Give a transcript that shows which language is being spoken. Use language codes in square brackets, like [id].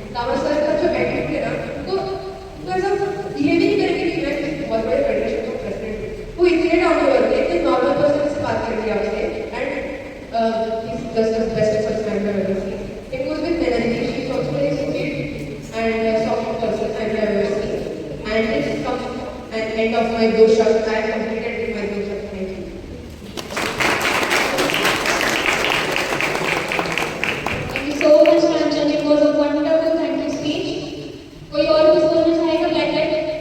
[hi] Lama sir का जो attitude है ना, तो ऐसा ये भी नहीं करेंगे कि मैं किसी बहुत बड़े फेडरेशन का प्रेसिडेंट हूँ। वो इतने डाउन टू अर्थ है, इतने नॉर्मल पर्सन से बात करती है आपसे [en] And is just the best person I have ever seen. It was with Melody, she is also very sweet and soft person I have ever seen. And this comes an end of my dosha. I have completed with my dosha. Thank you. Thank you so much, Kanchan. It was a wonderful thank you speech. [hi] कोई और कुछ बोलना चाहेगा black belt?